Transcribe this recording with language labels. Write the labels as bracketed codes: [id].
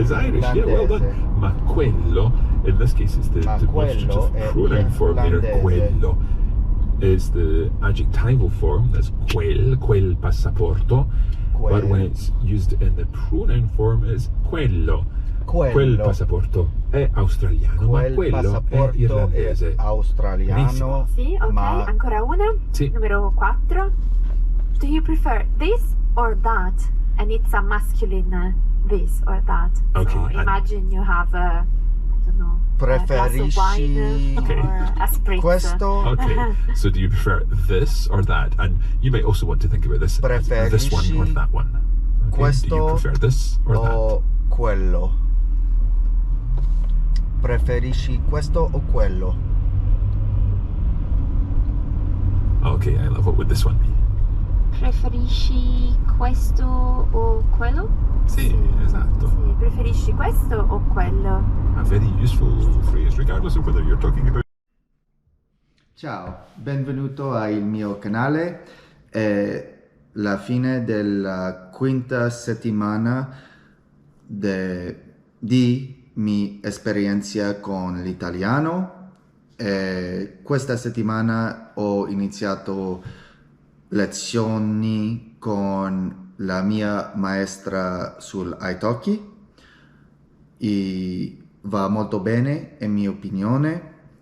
[en] It's Irish, yeah, well done. [it] Ma quello, [en] in this case, is the demonstrative pronoun form there. Quello is the adjectival form, that's quel passaporto. But when it's used in the pronoun form, it's quello. [it] Quel passaporto è australiano, ma quello è irlandese. Australiano. Sì, ok, ancora una. Sì. Numero 4. [en] Do you prefer this or that? And it's a masculine this or that. Okay, So imagine you have I don't know, a glass of wine or a spritz. [it] Questo. [en] Okay, so do you prefer this or that? And you might also want to think about this as this one or that one. Okay? [it] Questo [en] do you prefer this or [it] o quello? Preferisci questo o quello? [en] that? Okay, I love. What would this one be? [it] Preferisci questo o quello? Sì, esatto. Sì, preferisci questo o quello? [en] A very useful phrase, regardless of whether you're talking about. [it] Ciao, benvenuto al mio canale. È la fine della quinta settimana di mia esperienza con l'italiano. Questa settimana ho iniziato lezioni con la mia maestra sul Italki e va molto bene in mia opinione.